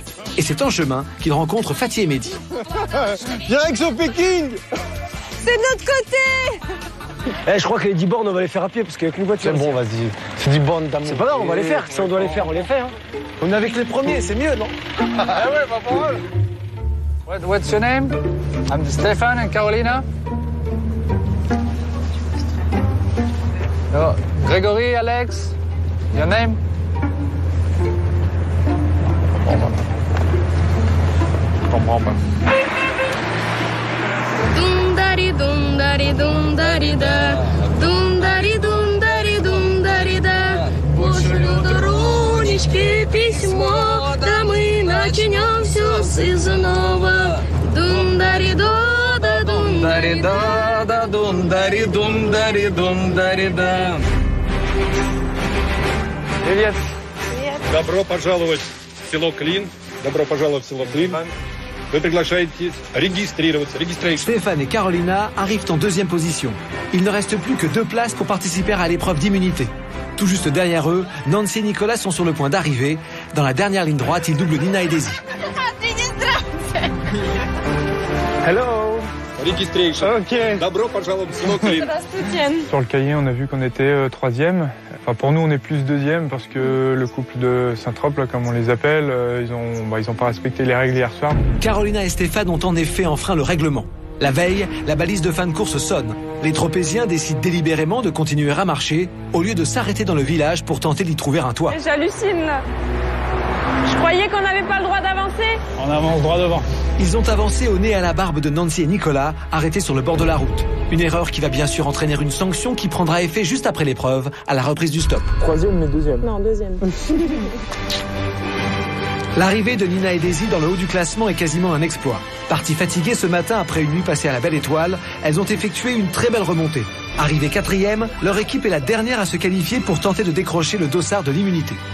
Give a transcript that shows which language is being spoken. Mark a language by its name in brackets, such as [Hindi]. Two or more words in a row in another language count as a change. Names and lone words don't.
[French] Et c'est en chemin qu'ils rencontrent Fatih et Mehdi. Direction Pékin. C'est de l'autre côté. Je crois que les 10 bornes, on va les faire à pied, parce qu'avec une voiture... C'est bon, vas-y. C'est 10 bornes d'amour. C'est pas grave, on va les faire. Si on doit les faire, on les fait. Hein. On est avec les premiers, c'est mieux, non? Ah ouais, pas pour eux. [English] What's your name? I'm Stefan and Carolina. No, Gregory, Alex. Your name? [French] Je comprends pas. Dum-dari, dum-dari, dum-dari-da. Dum-dari, dum-dari, dum-dari-da. [Russian] Пошлю дорожечки письмо, да мы начнем все с нового. Дум-дари-да, Дум-дари-да, дум-дари, дум-дари, дум-дари-да. Привет. Добро пожаловать в село Клин. Добро пожаловать в село Клин. Вы приглашаете регистрироваться. [French] Stéphane et Carolina arrivent en deuxième position. Il ne reste plus que 2 places pour participer à l'épreuve d'immunité. Tout juste derrière eux, Nancy et Nicolas sont sur le point d'arriver. Dans la dernière ligne droite, ils doublent Nina et Daisy. [English] Hello. Registration. Ok. [Russian] Добро пожаловать в село Клин. [French] Sur le cahier, on a vu qu'on était 3e. Enfin, pour nous, on est plus 2e parce que le couple de Saint-Trope, là, comme on les appelle, ils ont pas respecté les règles hier soir. Carolina et Stéphane ont en effet enfreint le règlement. La veille, la balise de fin de course sonne. Les Tropéziens décident délibérément de continuer à marcher au lieu de s'arrêter dans le village pour tenter d'y trouver un toit. J'hallucine. Je croyais qu'on n'avait pas le droit d'avancer. On avance droit devant. Ils ont avancé au nez à la barbe de Nancy et Nicolas, arrêtés sur le bord de la route. Une erreur qui va bien sûr entraîner une sanction qui prendra effet juste après l'épreuve, à la reprise du stop. 3e mais 2e. Non, 2e. L'arrivée de Nina et Daisy dans le haut du classement est quasiment un exploit. Parties fatiguées ce matin après une nuit passée à la Belle Étoile, elles ont effectué une très belle remontée. Arrivée 4e, leur équipe est la dernière à se qualifier pour tenter de décrocher le dossard de l'immunité.